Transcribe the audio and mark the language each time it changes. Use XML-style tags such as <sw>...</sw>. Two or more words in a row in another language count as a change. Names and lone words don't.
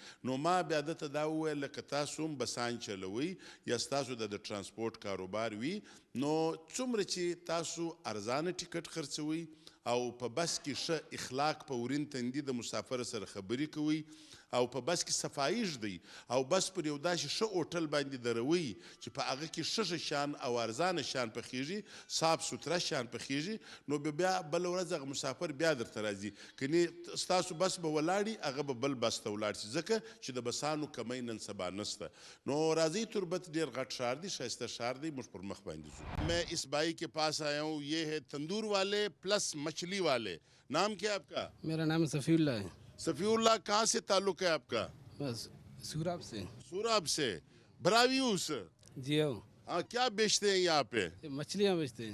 <ps>نو ما بیا دته دا وویل لکه تاسو هم بسان چلوئ یا ستاسو د ټرانسپورټ کاروبار وي نو څومره چې تاسو ارزانه ټیکټ خرڅوئ او په بس کې ښه اخلاق په ورین تندي د مسافر سره خبرې کوئ او په بس کې صفایي ږدئ او بس پر یو داسې ښه هوټل باندې دروئ چې په هغه کې ښه شان او ارزانه شان پخیږي صاف سوتره شان پخیږي نو بیا بله ورځ هغه مسافر بیا درته راځي. کنې ستاسو بس به ولاړي هغه به بل بس ته ولاړ شي ځکه چې د بسانو کمی نن سبا نشته. نو راځئ تربت ډېر غټ ښار دی ښایسته ښار دی موږ پر مخ باندې ځو.</ps> <ur>میں اس بھائی کے پاس آیا ہوں یہ ہے تندور والے پلس مچھلی والے. نام کیا آپ کا؟ میرا نام صفی اللہ ہے. صفی اللہ کہاں سے تعلق ہے آپ کا؟ بس سوراب سے. سوراب سے. براویوس. جی ہاں. ہاں کیا بیچتے ہیں یہاں پہ؟ مچھلیاں بیچتے ہیں.</ur>